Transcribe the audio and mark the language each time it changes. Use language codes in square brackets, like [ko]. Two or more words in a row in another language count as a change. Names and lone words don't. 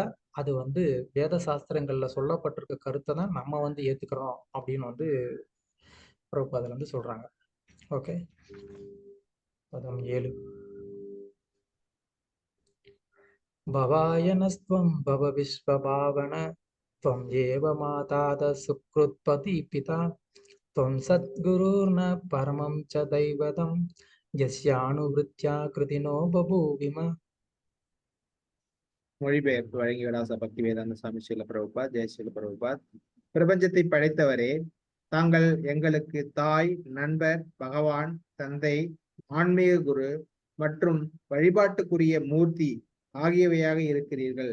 [ta] அது வந்து வேத சாஸ்திரங்கள்ல சொல்லப்பட்டிருக்க கருத்தை தான் நம்ம வந்து ஏத்துக்கிறோம் அப்படின்னு வந்து பிரபுபாதர் வந்து சொல்றாங்க. ஓகே. பதம் 7. [sa] भवायनस्त्वं भव विश्वभावन त्वं एव माता सुकृत्पति पिता त्वं सद्गुरुर्न परमं च दैवतं यस्यानुवृत्त्या कृतिनो बभूविम. [ta] மொழிபெயர்ப்பு வழங்கிய பக்தி வேதாந்த சுவாமி ஸ்ரீல பிரபுபாத். ஜெய் ஸ்ரீல பிரபுபாத். பிரபஞ்சத்தை படைத்தவரே, தாங்கள் எங்களுக்கு தாய், நண்பர், பகவான், தந்தை, ஆன்மீக குரு மற்றும் வழிபாட்டுக்குரிய மூர்த்தி ஆகியவையாக இருக்கிறீர்கள்.